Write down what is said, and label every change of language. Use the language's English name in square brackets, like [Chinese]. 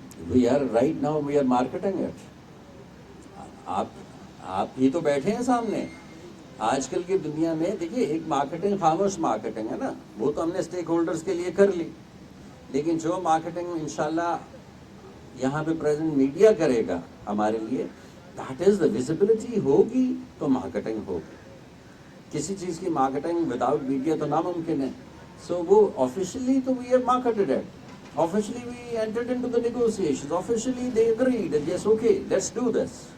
[English] We are right now we are marketing it. [Urdu] آپ ہی تو بیٹھے ہیں سامنے. آج کل کی دنیا میں دیکھیے ایک مارکیٹنگ خاموش مارکیٹنگ ہے نا، وہ تو ہم نے اسٹیک ہولڈرز کے لیے کر لی، لیکن جو مارکیٹنگ انشاءاللہ یہاں پہ پریزنٹ میڈیا کرے گا ہمارے لیے، [English] that is the visibility [Urdu] ہوگی تو مارکیٹنگ ہوگی. کسی چیز کی مارکیٹنگ وداؤٹ میڈیا تو ناممکن ہے. [English] So وہ officially تو we have marketed it. Officially we entered into the negotiations. Officially they agreed that yes, okay, let's do this.